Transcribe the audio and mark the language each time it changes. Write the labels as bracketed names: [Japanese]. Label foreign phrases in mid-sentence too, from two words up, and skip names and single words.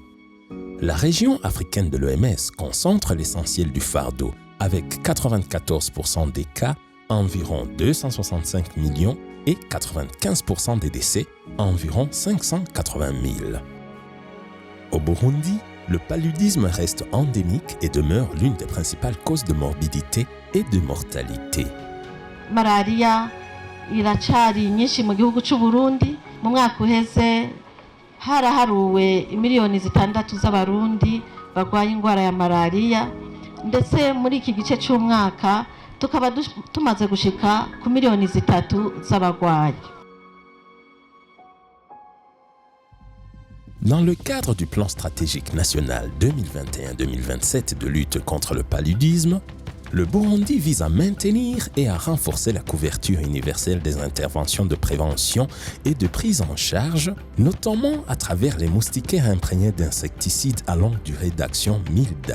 [French] La région africaine de l'OMS concentre l'essentiel du fardeau, avec 94% des cas, environ 265 millions, et 95% des décès, environ 580 000. Au Burundi, le paludisme reste endémique et demeure l'une des principales causes de morbidité et de mortalité. [Rundi] Malaria iracari nyinshi mu gihugu cy'u Burundi. Mu mwaka uheze haraharuwe miliyoni 6 z'abarundi barwaye indwara ya malaria, ndetse muri iki gice cy'umwaka tukaba tumaze gushika ku miliyoni 3 z'abarwayi. [French] Dans le cadre du plan stratégique national 2021-2027 de lutte contre le paludisme, le Burundi vise à maintenir et à renforcer la couverture universelle des interventions de prévention et de prise en charge, notamment à travers les moustiquaires imprégnés d'insecticides à longue durée d'action MILDA.